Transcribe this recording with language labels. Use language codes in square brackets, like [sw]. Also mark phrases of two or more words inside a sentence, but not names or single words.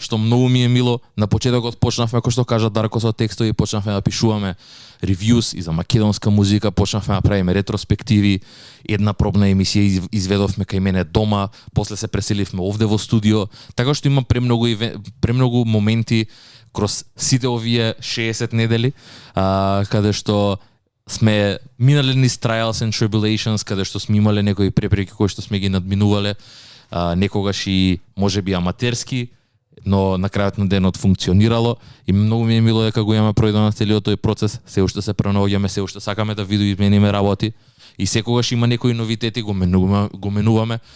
[mk] што многу ми е мило, на почетокот почнавме, кој што кажа Дарко, со текстови, почнавме да пишуваме ревјуз и за македонска музика, почнавме да правиме ретроспективи. Една пробна емисија изведовме кај мене дома, после се преселивме овде во студио, така што има премногу моменти кроз сите овие 60 недели, каде што сме минале низ [en] trials and tribulations, [mk] каде што сме имале некои препреки кои што сме ги надминувале, некогаш и можеби аматерски, но на крајот на денот функционирало и многу ми е мило дека го имаме пројдено целиот тој процес, се уште се пренаоѓаме, се уште сакаме да видоизмениме работи и секогаш има некои новитети, го менуваме.